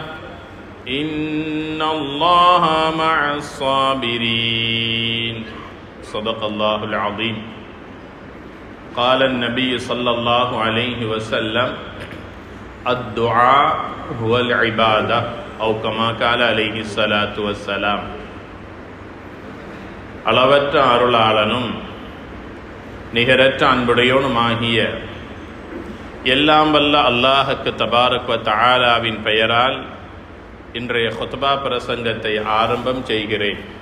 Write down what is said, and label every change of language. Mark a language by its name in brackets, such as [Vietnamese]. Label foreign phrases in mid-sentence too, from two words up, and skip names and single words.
[Arabic] إن الله مع الصابرين صدق الله العظيم قال النبي صلى الله عليه وسلم الدعاء هو العبادة أو كما قال عليه الصلاة والسلام [Tamil] அளவற்ற அருளாளனும் நிகரற்ற அன்புடையோனுமாகிய எல்லாம் வல்ல அல்லாஹுக்கு [Arabic] تبارك وتعالى [Tamil] பெயரால் இன்றைய ஹுத்பா பிரசங்கத்தை ஆரம்பம் செய்கிறேன்.